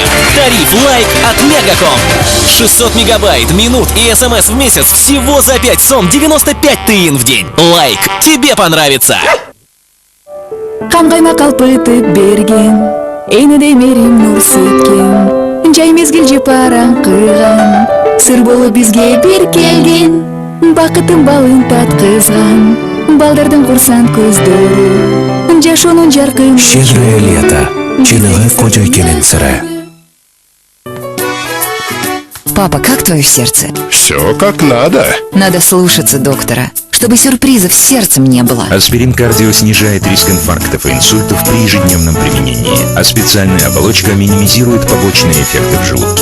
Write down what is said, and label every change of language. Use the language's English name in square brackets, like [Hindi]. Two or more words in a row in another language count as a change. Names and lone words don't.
[Russian] Тариф лайк от Мегаком. 600 мегабайт, минут и смс в месяц всего за 5 сом 95 тыйын в день. Лайк. Тебе понравится. [Kyrgyz] Кангайма калпытып берген, энедей мерим нур сепкен, жай мезгил же параңкыган, сыр болуп бизге бир келген, бакыттын балын таткызган, балдардын курсант көздөрү, жашоонун жаркын. [Russian] Щедрое лето. [Kyrgyz] Чыныгы кожойкенин сыры. [Russian] Папа, как твое сердце? Все как надо. Надо слушаться доктора, чтобы сюрпризов с сердцем не было. Аспирин Кардио снижает риск инфарктов и инсультов при ежедневном применении, а специальная оболочка минимизирует побочные эффекты в желудке.